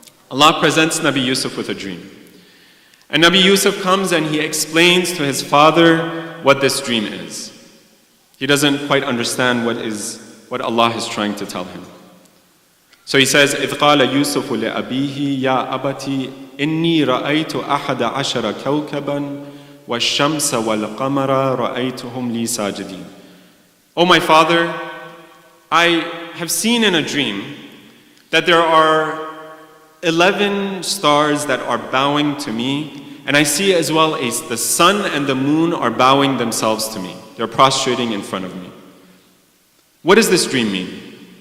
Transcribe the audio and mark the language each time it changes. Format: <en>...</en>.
<en>Allah presents Nabi Yusuf with a dream. And Nabi Yusuf comes and he explains to his father what this dream is. He doesn't quite understand what Allah is trying to tell him. So he says,</en> <ar>إِذْ قَالَ يُوسُفُ لِأَبِيهِ يَا أَبَتِ إِنِّي رَأَيْتُ أَحَدَ عَشَرَ كَوْكَبًا وَالشَّمْسَ وَالْقَمَرَ رَأَيْتُهُمْ لِي سَاجِدِينَ.</ar> <en>Oh my father, I have seen in a dream that there are 11 stars that are bowing to me, and I see as well as the sun and the moon are bowing themselves to me. They're prostrating in front of me. What does this dream mean?</en>